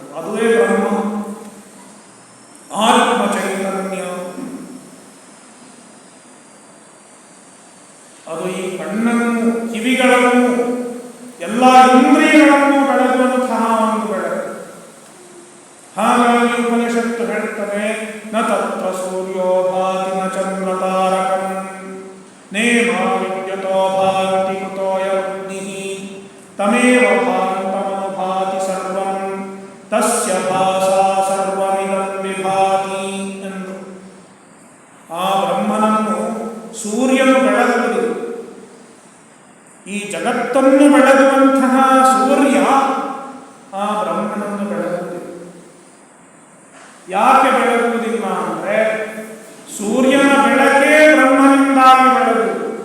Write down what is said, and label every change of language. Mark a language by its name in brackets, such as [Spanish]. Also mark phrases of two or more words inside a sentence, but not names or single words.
[Kannada] ಅದುವೇ ಬ್ರಹ್ಮ, ಆತ್ಮ ಚೈತನ್ಯ. ಅದು ಈ ಕಣ್ಣನ್ನು, ಕಿವಿಗಳನ್ನು, ಎಲ್ಲ ಇಂದ್ರಿಯಗಳನ್ನು ಬೆಳಗುವಂತಹ ಒಂದು ಬೆಳಕು. ಹಾಗಾಗಿ ಉಪನಿಷತ್ತು ಹೇಳುತ್ತದೆ, [Sanskrit] ನ ತತ್ರ ಸೂರ್ಯೋ ಭಾತಿ ನ ಚಂದ್ರ ತಾರಕಂ ನೇಮ ವಿದ್ಯುತೋ ಭಾತಿ ಕುತೋಯ ಅಗ್ನಿಃ ತಮೇವ ಭಾಂತಮನುಭಾತಿ ಸರ್ವಂ ತಸ್ಯ ಭಾಸಾ ಸರ್ವಮಿದಂ ವಿಭಾತಿ ಎಂದು. [Kannada] ಆ ಬ್ರಹ್ಮನನ್ನು ಸೂರ್ಯನು ಬೆಳಗುವುದಿಲ್ಲ. ಈ ಜಗತ್ತನ್ನು ಬೆಳಗುವಂತಹ ಸೂರ್ಯ ಆ ಬ್ರಹ್ಮನನ್ನು ಬೆಳಗುವುದಿಲ್ಲ. ಯಾಕೆ ಬೆಳಗುವುದಿಲ್ಲ ಅಂದರೆ, ಸೂರ್ಯನ ಬೆಳಕೇ ಬ್ರಹ್ಮನಿಂದಾಗಿ ಬೆಳಗುವುದು.